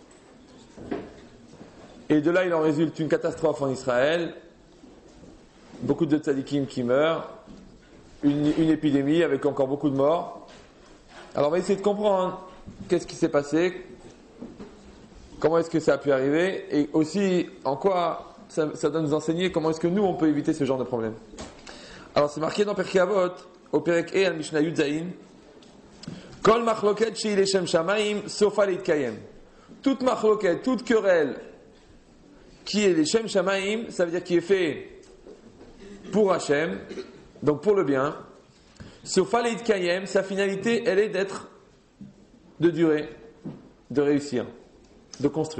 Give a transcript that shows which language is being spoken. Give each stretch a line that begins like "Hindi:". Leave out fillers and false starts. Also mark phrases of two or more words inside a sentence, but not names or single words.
French: Et de là, il en résulte une catastrophe en Israël, beaucoup de tzadikim qui meurent, une épidémie avec encore beaucoup de morts. Alors on va essayer de comprendre qu'est-ce qui s'est passé, comment est-ce que ça a pu arriver, et aussi en quoi ça doit nous enseigner comment est-ce que nous on peut éviter ce genre de problème. Alors c'est marqué dans Pirkei Avot, au Perek E al Mishnah Yud Zayin,
Hebrew: כל מחלוקת שהיא לשם שמים סופה להתקיים.
French: Toute machloket, toute querelle qui est
Hebrew: לשם שמים,
French: ça veut dire qui est fait pour Hachem, donc pour le bien.
Hebrew: סופה להתקיים,
French: sa finalité, elle est de durer, de réussir, de construire.